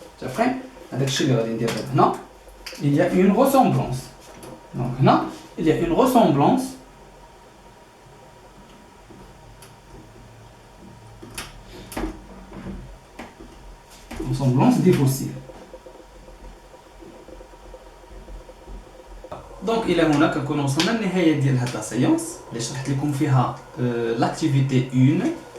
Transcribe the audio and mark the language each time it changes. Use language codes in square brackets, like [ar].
[ar] متفقين؟ هذاك الشيء اللي غادي ندير هنا [fr] il y a une ressemblance. Donc هنا il y a une ressemblance des fossiles. [ar] دونك الى هنا كنكون وصلنا للنهايه ديال هاد لا سيونس اللي شرحت لكم فيها لاكتيفيتي 1.